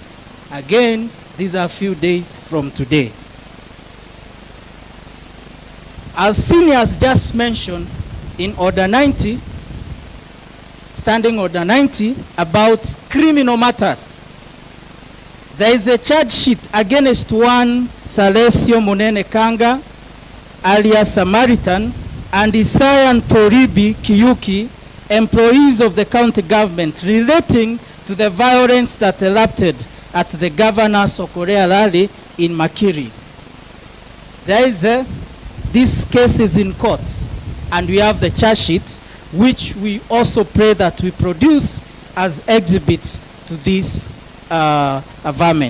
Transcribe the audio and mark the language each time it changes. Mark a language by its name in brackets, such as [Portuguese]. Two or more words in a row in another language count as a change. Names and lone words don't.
[English] Again, these are a few days from today. As seniors just mentioned in Order 90, Standing Order 90, about criminal matters, there is a charge sheet against one Salesio Munene Kanga, alias Samaritan, and Isayan Toribi Kiyuki, employees of the county government, relating to the violence that erupted at the Governor's Okorea rally in Makiri. There is this case is in court, and we have the charge sheet, which we also pray that we produce as exhibit to this averment.